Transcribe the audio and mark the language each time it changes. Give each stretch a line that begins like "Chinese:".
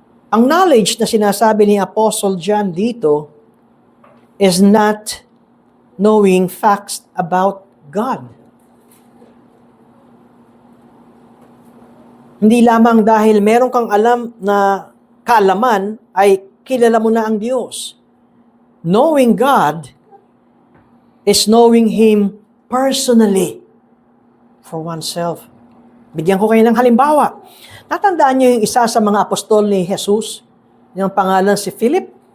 English: ang knowledge na sinasabi ni Apostle John dito is not knowing facts about God.
Filipino: Hindi lamang dahil meron kang alam na kaalaman ay kilala mo na ang Diyos.
English: Knowing God is knowing Him personally for oneself.
Filipino: Bigyan ko kayo ng halimbawa. Natandaan niyo yung isa sa mga apostol ni Jesus, yung pangalan si Philip?